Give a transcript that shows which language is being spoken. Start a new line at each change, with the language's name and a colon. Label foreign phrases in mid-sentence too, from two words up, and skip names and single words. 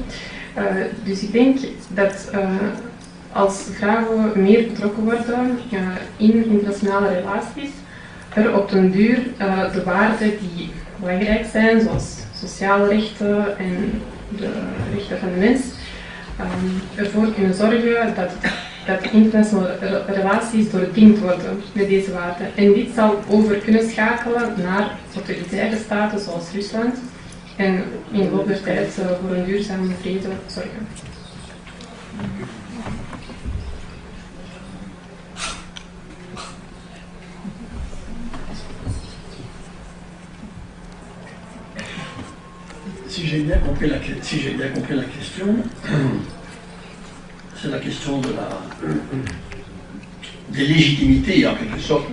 Dutch: Dus ik denk dat als vrouwen meer betrokken worden in internationale relaties, er op den duur de waarden die belangrijk zijn, zoals sociale rechten en de rechten van de mens, ervoor kunnen zorgen dat internationale relaties doordringd worden met deze waarden. En dit zal over kunnen schakelen naar totalitaire staten zoals Rusland en in de loop der tijd voor een duurzame vrede zorgen.
French: Si j'ai bien compris la question, c'est la question des légitimités, en quelque sorte.